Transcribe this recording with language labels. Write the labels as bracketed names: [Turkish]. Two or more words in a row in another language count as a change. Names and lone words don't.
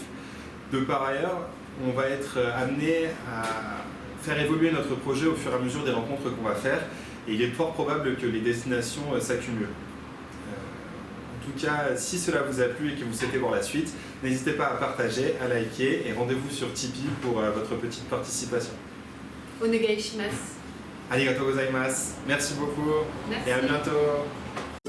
[French] De par ailleurs, on va être amené à faire évoluer notre projet au fur et à mesure des rencontres qu'on va faire, et il est fort probable que les destinations s'accumulent. En tout cas, si cela vous a plu et que vous souhaitez voir la suite, n'hésitez pas à partager, à liker, et rendez-vous sur Tipeee pour votre petite participation. [Japanese] お願いします. ありがとうございます. [French] Merci beaucoup. Merci. Et à bientôt.